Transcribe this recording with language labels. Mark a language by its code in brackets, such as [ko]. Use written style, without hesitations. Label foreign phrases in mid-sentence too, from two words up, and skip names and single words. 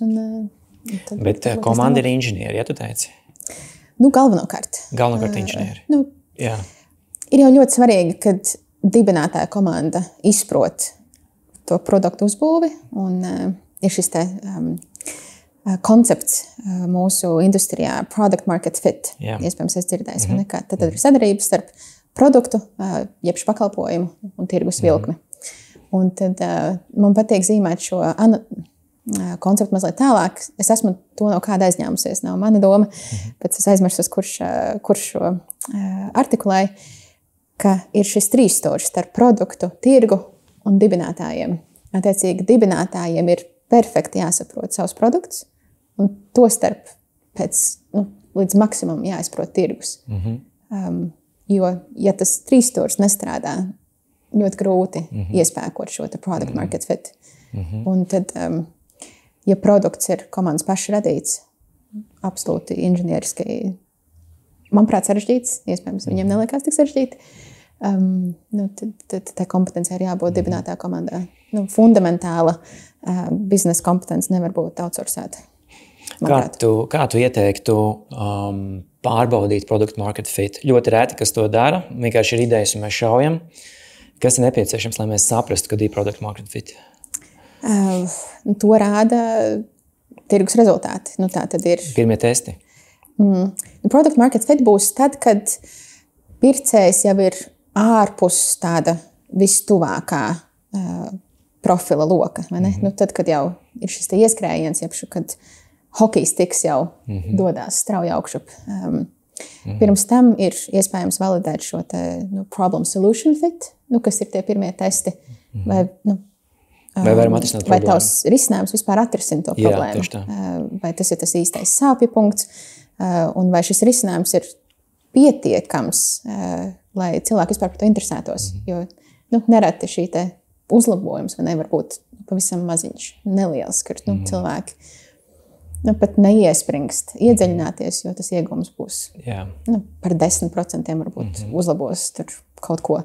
[lv] Bet komanda ir inženieri, ja tu teici? Galvenokārt. Galvenokārt inženieri. Jā. Ir jau ļoti svarīgi, kad dibinātāja komanda izprot to produktu uzbūvi, un ir šis koncepts mūsu industrijā [en] product market fit. [lv] Jā. Iespējams, es dzirdēju, vai nekā. Tad ir sadarbības starp produktu, jeb pakalpojumu un tirgus vilkmi. Un tad man patīk zīmēt šo konceptu mazliet tālāk. Es esmu to no kāda aizņēmusies, nav mana doma, bet es aizmirsu, kurš šo artikulēja, ka ir šis 3 stūris starp produktu, tirgu un dibinātājiem. Attiecīgi, dibinātājiem ir perfekti jāsaprot savus produktus, un to starp līdz maksimum jāizprot tirgus. Jo, ja tas 3 stūris nestrādā, ļoti grūti iespēkot šo [en] product market fit. [lv] Un tad, ja produkts ir komandas paša radīts, absolūti inženieriski, manuprāt, sarežģīts, iespējams, viņiem neliekās tik sarežģīti, tad tā kompetencija ir jābūt dibinātā komandā. Fundamentāla biznesa kompetence nevar būt outsourcēta. Kā tu ieteiktu pārbaudīt [en] product market fit? [lv] Ļoti reti, kas to dara, vienkārši ir idejas un mēs šaujam. Kas ir nepieciešams, lai mēs saprastu, kad ir [en] product market fit? [lv] To rāda tirgus rezultāti. Tā tad ir pirmie testi. [en] Product market fit [lv] būs tad, kad pircējs jau ir ārpus tāda vistuvākā profila loka. Vai ne? Tad, kad jau ir šis ieskrējiens, kad hokejs tiks jau dodās strauji augšup. Pirms tam ir iespējams validēt šo [en] problem solution fit, [lv] kas ir tie pirmie testi. Vai varam atrisināt problēmu? Vai tavs risinājums vispār atrisina to problēmu? Jā, tieši tā. Vai tas ir tas īstais sāpju punkts? Un vai šis risinājums ir pietiekams, lai cilvēki vispār par to interesētos. Jo nereti šī te uzlabojums nevar būt pavisam maziņš, neliels, kur cilvēki pat neiespringst, iedziļināties, jo tas iegūms būs par 10% varbūt uzlabos tur kaut ko.